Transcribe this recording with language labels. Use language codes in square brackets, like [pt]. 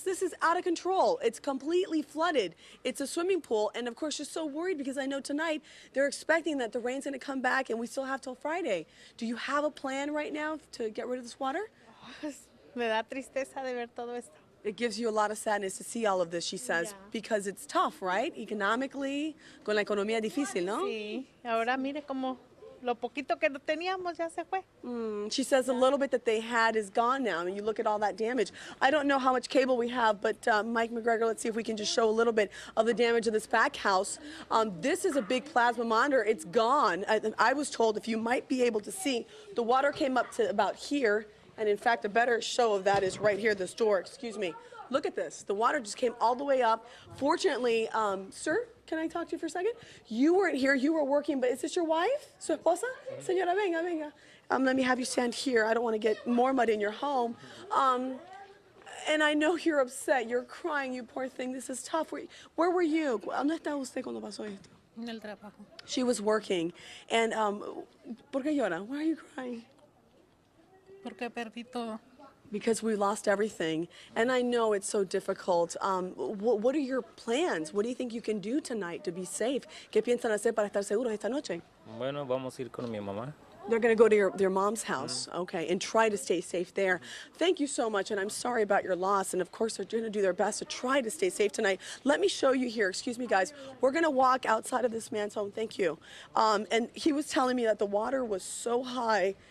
[en] This is out of control. It's completely flooded. It's a swimming pool, and of course, you're so worried because I know tonight they're expecting that the rain's going to come back, and we still have till Friday. Do you have a plan right now to get rid of this water? [es] Me da tristeza de ver todo esto. [en] It gives you a lot of sadness to see all of this, she says, Yeah. because it's tough, right? Economically, [es] con la economía difícil, ¿no? Sí, ahora mire como lo poquito que teníamos ya se fue. [en] She says a little bit that they had is gone now. I mean, you look at all that damage. I don't know how much cable we have, but Mike McGregor, let's see if we can just show a little bit of the damage of this back house. This is a big plasma monitor. It's gone. I was told, if you might be able to see, the water came up to about here. And in fact, a better show of that is right here, this door, excuse me. Look at this. The water just came all the way up. Fortunately, sir, can I talk to you for a second? You weren't here, you were working, but is this your wife? [es] Su esposa? Señora, venga, venga. [en] Let me have you stand here. I don't want to get more mud in your home. And I know you're upset, you're crying, you poor thing. This is tough. Where were you? [es] ¿Dónde estaba usted cuando pasó esto? En el trabajo. [en] She was working. And, [es] ¿por qué llora? [en] Why are you crying? [es] Porque perdí todo. [en] Because we lost everything. And I know it's so difficult. What are your plans? What do you think you can do tonight to be safe? [es] ¿Qué piensan hacer para estar seguros esta noche? Bueno, vamos a ir con mi mamá. [en] They're going to go to their mom's house, okay, and try to stay safe there. Thank you so much, and I'm sorry about your loss. And of course, they're going to do their best to try to stay safe tonight. Let me show you here. Excuse me, guys. We're going to walk outside of this man's home. Thank you. And he was telling me that the water was so high.